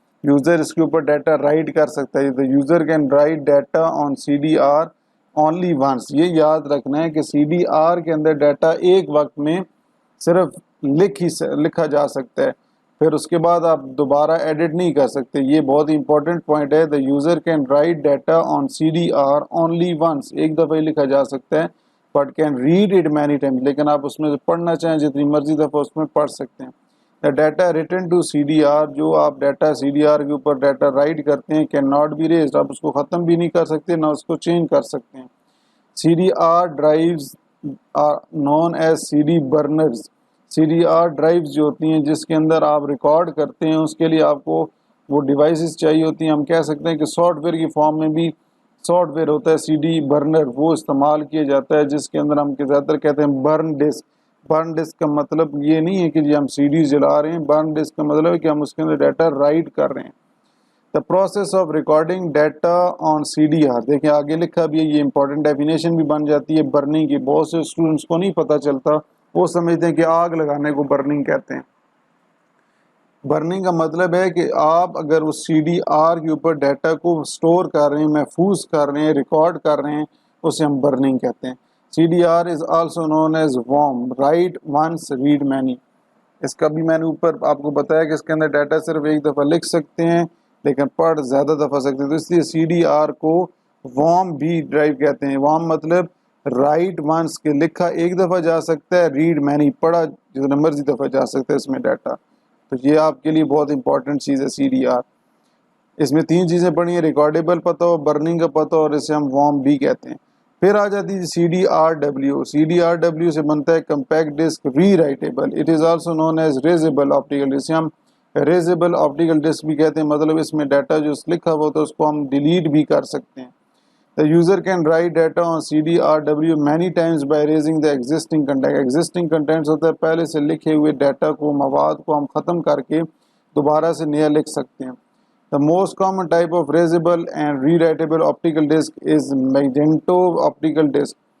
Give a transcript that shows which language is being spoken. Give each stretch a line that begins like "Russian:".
Urdu: User اس کے اوپر data right کر سکتا ہے.
English: The user can write data on CDR only once.
Urdu: یہ یاد رکھنا ہے کہ CDR کے اندر ڈیٹا ایک وقت میں صرف لکھا جا سکتا ہے، پھر اس کے بعد آپ دوبارہ ایڈٹ نہیں کر سکتے. یہ بہت امپورٹنٹ پوائنٹ ہے.
English: The user can write data on CDR only once.
Urdu: ایک دفعہ ہی لکھا جا سکتا ہے
English: but can read it many times.
Urdu: لیکن آپ اس میں سے پڑھنا چاہیں جتنی مرضی دفعہ اس میں پڑھ سکتے ہیں.
English: The data written to CDR،
Urdu: جو آپ ڈیٹا CDR کے اوپر ڈیٹا رائٹ کرتے ہیں
English: can not be erased.
Urdu: آپ اس کو ختم بھی نہیں کر سکتے نہ اس کو چینج کر سکتے ہیں.
English: CDR drives are known as CD burners.
Urdu: CDR drives جو ہوتی ہیں جس کے اندر آپ ریکارڈ کرتے ہیں، اس کے لیے آپ کو وہ ڈیوائسز چاہیے ہوتی ہیں. ہم کہہ سکتے ہیں کہ سافٹ ویئر کی فارم میں بھی سافٹ ویئر ہوتا ہے CD برنر، وہ استعمال کیا جاتا ہے جس کے اندر ہم زیادہ تر کہتے ہیں برن ڈسک. برن ڈسک کا مطلب یہ نہیں ہے کہ جی ہم CD جلا رہے ہیں، برن ڈسک کا مطلب ہے کہ ہم اس کے اندر ڈیٹا رائٹ کر رہے ہیں.
English: the process of recording data on CDR،
Urdu: دیکھیں آگے لکھا بھی ہے، یہ امپورٹنٹ ڈیفینیشن بھی بن جاتی ہے برننگ کی. بہت سے اسٹوڈنٹس کو نہیں پتہ چلتا، وہ سمجھتے ہیں کہ آگ لگانے کو برننگ کہتے ہیں. برننگ کا مطلب ہے کہ آپ اگر اس CDR کے اوپر ڈیٹا کو سٹور کر رہے ہیں، محفوظ کر رہے ہیں، ریکارڈ کر رہے ہیں، اسے ہم برننگ کہتے ہیں.
English: CDR is also known as WOM، write once read many.
Urdu: اس کا بھی میں نے اوپر آپ کو بتایا کہ اس کے اندر ڈیٹا صرف ایک دفعہ لکھ سکتے ہیں لیکن پڑھ زیادہ دفعہ سکتے ہیں، تو اس لیے CDR کو WOM بھی ڈرائیو کہتے ہیں. WOM مطلب رائٹ ونس کے لکھا ایک دفعہ جا سکتا ہے، ریڈ مینی پڑھا جتنا مرضی دفعہ جا سکتا ہے اس میں ڈیٹا. تو یہ آپ کے لیے بہت امپورٹنٹ چیز ہے CDR. اس میں 3 چیزیں پڑھی ہیں، ریکارڈیبل پتہ ہو، برننگ کا پتہ ہو، اور اسے ہم WOM بھی کہتے ہیں. پھر آ جاتی ہے CDRW. CDRW سے بنتا ہے compact disk re writable.
English: It is also known as erasable optical disc.
Urdu: اسے ہم ریزیبل آپٹیکل ڈسک بھی کہتے ہیں، مطلب اس میں ڈیٹا جو لکھا ہوا ہوتا ہے اس کو ہم ڈیلیٹ بھی کر سکتے ہیں.
English: The user can write data on CDRW many times by erasing the existing content.
Urdu: Existing contents ہوتا ہے پہلے سے لکھے ہوئے ڈیٹا کو، مواد کو ہم ختم کر کے دوبارہ سے نیا لکھ سکتے ہیں.
English: The most common type of erasable and rewritable optical disk is Magneto optical disk.